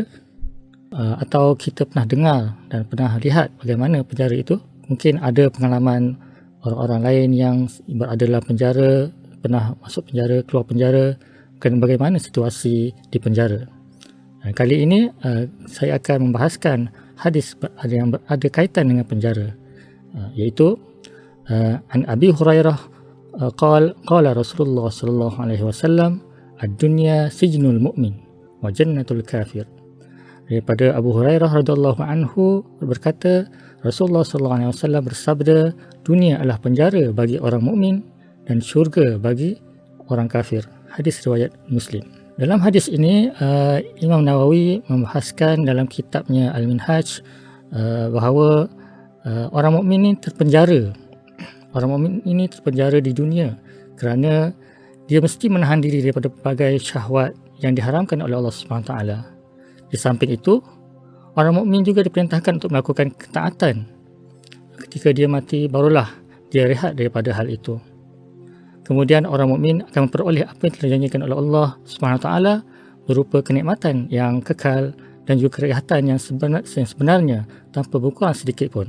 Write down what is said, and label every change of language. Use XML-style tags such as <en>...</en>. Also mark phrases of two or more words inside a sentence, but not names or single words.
<ms>Atau kita pernah dengar dan pernah lihat bagaimana penjara itu? Mungkin ada pengalaman orang-orang lain yang berada dalam penjara, pernah masuk penjara, keluar penjara, dan bagaimana situasi di penjara. Kali ini saya akan membahaskan hadis yang ada kaitan dengan penjara, iaitu</ms> <ar>عن أبي هريرة قال رسول الله صلى الله عليه وسلم الدنيا سجن المؤمن وجنة الكافر.</ar> <ms>Daripada Abu Hurairah</ms> <ar>رضي الله عنه</ar> <ms>berkata, Rasulullah</ms> <ar>صلى الله عليه وسلم</ar> <ms>bersabda, dunia adalah penjara bagi orang mukmin dan syurga bagi orang kafir. Hadis riwayat Muslim. Dalam hadis ini, Imam Nawawi membahaskan dalam kitabnya Al-Minhaj bahawa orang mukmin ini terpenjara. Orang mukmin ini terpenjara di dunia kerana dia mesti menahan diri daripada pelbagai syahwat yang diharamkan oleh Allah SWT. Di samping itu, orang mukmin juga diperintahkan untuk melakukan ketaatan. Ketika dia mati, barulah dia rehat daripada hal itu. Kemudian orang mukmin akan memperoleh apa yang telah dijanjikan oleh Allah SWT berupa kenikmatan yang kekal dan juga kerehatan yang sebenarnya tanpa berkurang sedikit pun.</ms>